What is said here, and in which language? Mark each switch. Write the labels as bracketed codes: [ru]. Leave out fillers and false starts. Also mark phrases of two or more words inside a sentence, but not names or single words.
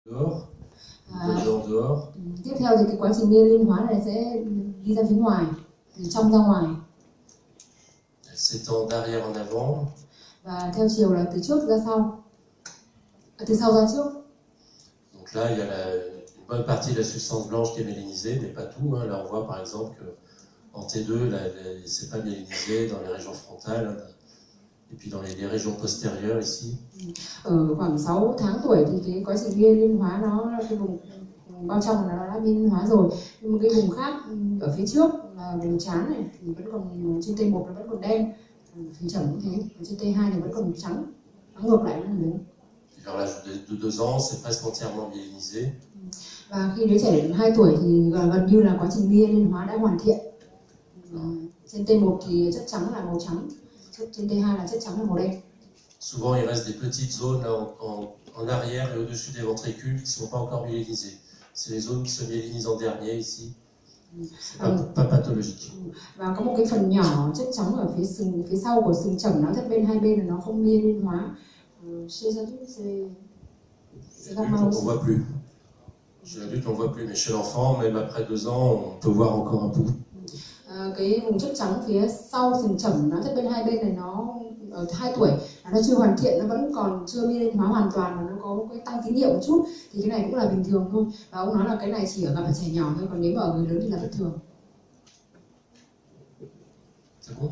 [fr] Dehors, en dehors. [vi] Tiếp theo thì cái quá trình myelin hóa này sẽ đi ra phía ngoài, từ trong ra ngoài. [fr] Elle s'étend d'arrière en avant. [vi] Và theo chiều là từ trước ra sau, từ sau ra trước. [fr] Donc là, il y a une bonne partie de la substance blanche qui est myélinisée, mais pas tout. Hein. Là, on voit par exemple qu'en T2, c'est pas myélinisé dans les régions frontales, et puis dans les régions postérieures ici. [vi] Ở khoảng 6 tháng tuổi thì cái quá trình myelin hóa nó cái vùng bao trong là nó đã myelin hóa rồi, nhưng mà cái vùng khác ở phía trước là vùng trán này thì vẫn còn trên T1 nó vẫn còn đen, phía trần cũng thế, trên T2 thì vẫn còn trắng, nó ngược lại nó đúng. [fr] Vers l'âge de 2 ans, c'est presque entièrement myélinisé. [vi] Và khi đứa trẻ đến 2 tuổi thì gần như là quá trình myelin hóa đã hoàn thiện. Trên T1 thì chất trắng là màu trắng, trên T2 là chất trắng là màu đen. [fr] Souvent, il reste des petites zones là, en arrière et au-dessus des ventricules qui ne sont pas encore myélinisées. C'est les zones qui se myélinisent en dernier ici. C'est pas pathologique. [vi] Và có một cái phần nhỏ chất trắng ở phía sau của sừng chẩm, nó bên hai bên là nó không myelin hóa. [fr] Chez l'adulte, c'est on voit plus. Chez l'adulte, on voit plus, mais chez l'enfant, même après 2 ans, on peut voir encore un peu. [vi] Cái vùng chất trắng phía sau sừng chẩm, nó bên hai bên này nó ở 2 tuổi nó chưa hoàn thiện, nó vẫn còn chưa myelin hóa hoàn toàn, mà nó có một cái tăng tín hiệu một chút, thì cái này cũng là bình thường thôi. Và ông nói là cái này chỉ ở gặp ở trẻ nhỏ thôi, còn nếu mà ở người lớn thì là bất thường. [fr] C'est bon?